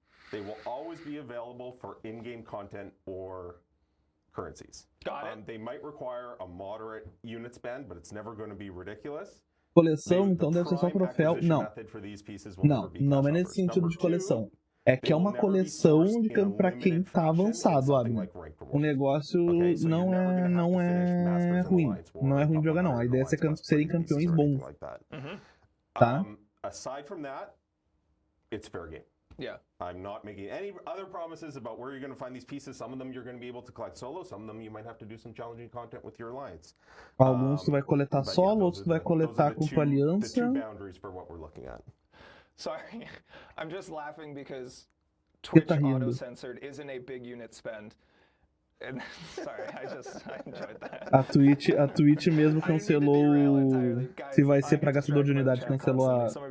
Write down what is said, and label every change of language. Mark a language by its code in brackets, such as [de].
[en] They will always be available for in-game content or currencies. They might require a moderate unit spend, but it's never going to be ridiculous. [pt] Coleção, então deve ser só troféu. Não é nesse sentido de coleção. É que é uma coleção de pra quem tá avançado, Abner. O negócio não é ruim. Não é ruim de jogar, não. A ideia é serem campeões bons. Tá? [en] Aside from that, it's fair game. Yeah. I'm not making any other promises about where you're going to find these pieces. Some of them you're going to be able to collect solo. Some of them you might have to do some challenging content with your alliance. [pt] Alguns tu vai coletar solo, outros tu vai coletar com tua aliança. [en] The two boundaries for what we're looking at. Sorry, I'm just laughing because Twitch auto-censored isn't a big unit spend. And, sorry, I enjoyed that. [pt] A Twitch mesmo cancelou. Se vai ser pra gastador de unidade, cancelou a.